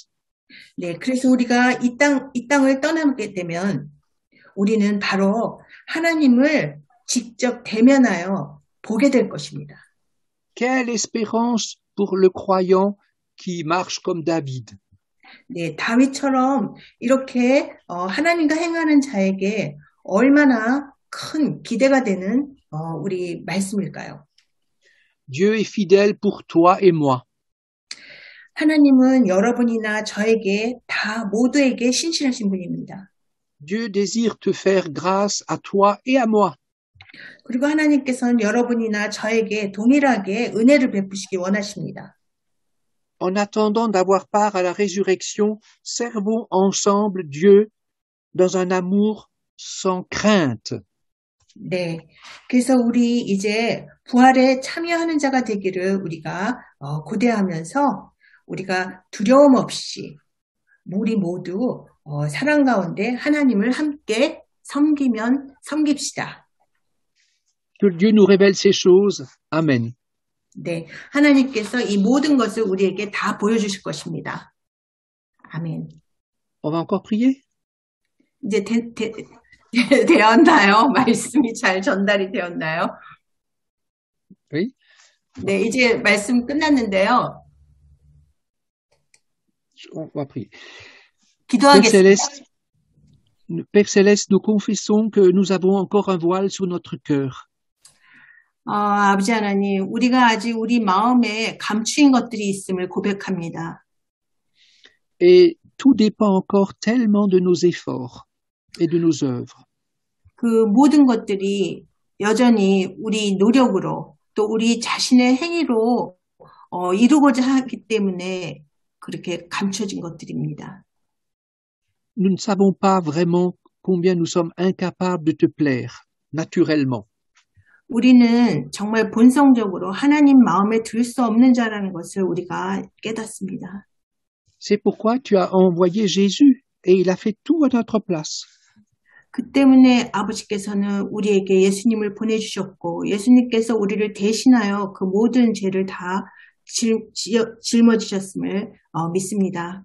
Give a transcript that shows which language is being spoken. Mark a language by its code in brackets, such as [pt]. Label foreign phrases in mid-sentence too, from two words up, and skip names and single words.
[ko] 네, 그래서 우리가 이 땅을 떠나게 되면 우리는 바로 하나님을 직접 대면하여 보게 될 것입니다. [fr] Quelle espérance pour le croyant qui marche comme David. [ko] 네, 다윗처럼 이렇게 하나님과 행하는 자에게 얼마나 큰 기대가 되는 우리 말씀일까요? [fr] Dieu est fidèle pour toi et moi. [ko] 하나님은 여러분이나 저에게 다 모두에게 신실하신 분입니다. [fr] Dieu désire te faire grâce à toi et à moi. [ko] 그리고 하나님께서는 여러분이나 저에게 동일하게 은혜를 베푸시기 원하십니다. [fr] En attendant d'avoir part à la résurrection, servons ensemble Dieu dans un amour sans crainte. [ko] 네, 그래서 우리 이제 부활에 참여하는 자가 되기를 우리가 고대하면서 우리가 두려움 없이 우리 모두 사랑 가운데 하나님을 함께 섬깁시다. [fr] Que Dieu nous révèle ces choses. Amen. [ko] 네, 하나님께서 이 모든 것을 우리에게 다 보여주실 것입니다. 아멘. [fr] On va encore prier? [ko] 이제 되었나요? 말씀이 잘 전달이 되었나요? [fr] Oui. [ko] 네, 이제 말씀 끝났는데요. [fr] On va prier. [ko] 기도하겠습니다. [fr] Père Céleste, nous confessons que nous avons encore un voile sur notre cœur. [ko] 아버지 하나님, 우리가 아직 우리 마음에 감추인 것들이 있음을 고백합니다. [fr] Et tout dépend encore tellement de nos efforts et de nos œuvres. [ko] 그 모든 것들이 여전히 우리 노력으로 또 우리 자신의 행위로 이루고자 하기 때문에 그렇게 감춰진 것들입니다. [fr] Nous ne savons pas vraiment combien nous sommes incapables de te plaire, naturellement. [ko] 우리는 정말 본성적으로 하나님 마음에 들 수 없는 자라는 것을 우리가 깨닫습니다. [fr] C'est pourquoi tu as envoyé Jésus et il a fait tout à notre place. [ko] 그 때문에 아버지께서는 우리에게 예수님을 보내주셨고 예수님께서 우리를 대신하여 그 모든 죄를 다 짊어지셨음을 믿습니다.